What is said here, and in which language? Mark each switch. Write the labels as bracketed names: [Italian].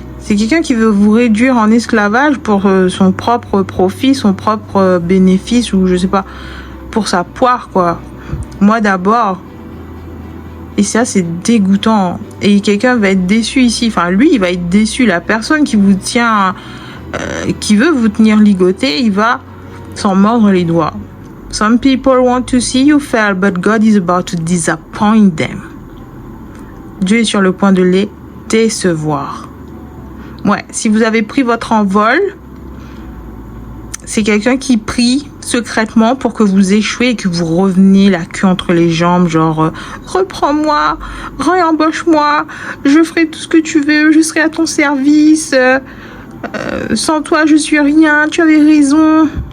[French] C'est quelqu'un qui veut vous réduire en esclavage pour son propre profit, son propre bénéfice, ou je sais pas, pour sa poire, quoi. Moi d'abord. Et ça, c'est dégoûtant. Et quelqu'un va être déçu ici. Enfin, lui, il va être déçu. La personne qui vous tient, qui veut vous tenir ligoté, il va s'en mordre les doigts. [English] Some people want to see you fail, but God is about to disappoint them. [French] Dieu est sur le point de les décevoir. Ouais, si vous avez pris votre envol, c'est quelqu'un qui prie secrètement pour que vous échouez et que vous reveniez la queue entre les jambes, genre reprends-moi, réembauche-moi, je ferai tout ce que tu veux, je serai à ton service, sans toi je suis rien, tu avais raison.